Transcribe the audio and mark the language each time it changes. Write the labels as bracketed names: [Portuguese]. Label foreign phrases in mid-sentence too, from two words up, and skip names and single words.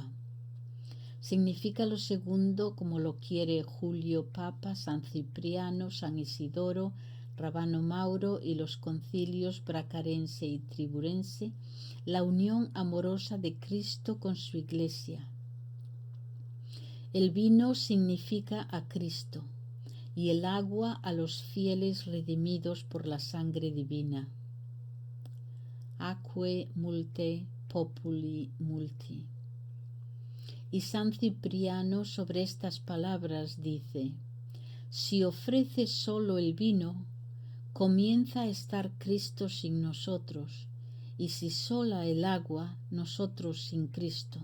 [Spanish] Significa lo segundo, como lo quiere Julio Papa, San Cipriano, San Isidoro, Rabano Mauro y los concilios bracarense y triburense, la unión amorosa de Cristo con su Iglesia. El vino significa a Cristo y el agua a los fieles redimidos por la sangre divina. [Latin] Aquae multe populi multi. [Spanish] Y San Cipriano sobre estas palabras dice: si ofrece solo el vino, comienza a estar Cristo sin nosotros, y si sola el agua, nosotros sin Cristo.